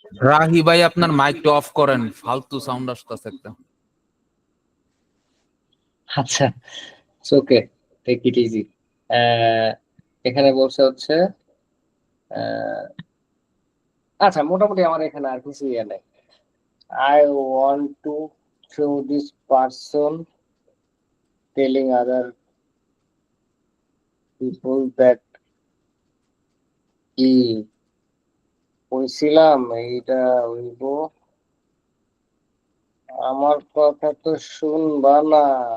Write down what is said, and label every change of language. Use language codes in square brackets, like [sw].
[bn] রাহি ভাই আপনার মাইকটা অফ করেন, ফালতু সাউন্ড আসতেছে একটা। [en] আচ্ছা, it's okay, take it easy. [bn] এখানে বলছে হচ্ছে আচ্ছা মোটামুটি আমার এখানে আর কিছু ইয়ে নেই। [en] I want to show this person telling other people that [bn] কি কইছিলাম এইটা হইব, আমার কথা তো শুনবা না।